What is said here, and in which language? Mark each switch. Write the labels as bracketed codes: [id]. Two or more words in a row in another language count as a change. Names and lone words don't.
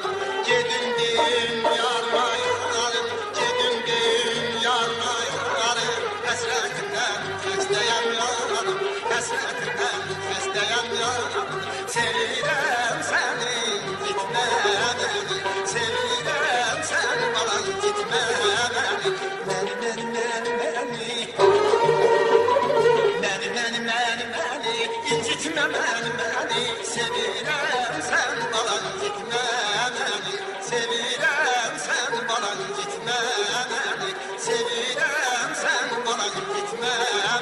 [az] Gedim deyim yarma yarım, gedim deyim yarma yarım, həsrətindən xəstəyəm yarım, həsrətindən xəstəyəm yarım. Sevirəm səni, [tr] gitmə beni, sevirəm sən bana gitmə beni, incitme beni, sevirem sen bana gitme beni, sevirem sen bana gitme beni, sevirem sen bana gitme